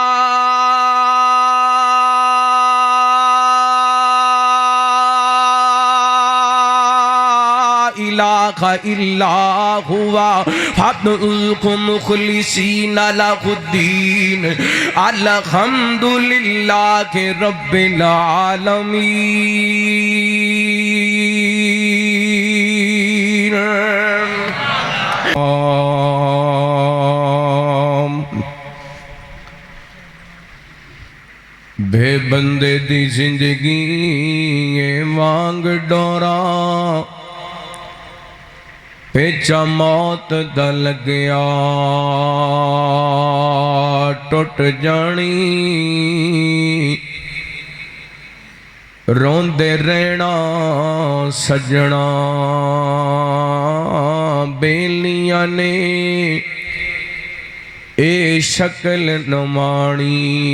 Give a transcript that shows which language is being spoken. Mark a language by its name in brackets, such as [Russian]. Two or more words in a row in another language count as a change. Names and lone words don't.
[Arabic] إله إلا هو فادعوه مخلصين له الدين الحمد لله رب العالمين. [Punjabi] ਬੇ ਬੰਦੇ ਦੀ ਜ਼ਿੰਦਗੀ ਵਾਂਗ ਡੋਰਾ ਪੇਚਾ ਮੌਤ ਦਾ ਲੱਗਿਆ ਟੁੱਟ ਜਾਣੀ ਰੋਂਦੇ ਰਹਿਣਾ ਸੱਜਣਾ ਬੇਲੀਆਂ ਨੇ ਏ ਸ਼ਕਲ ਨਮਾਣੀ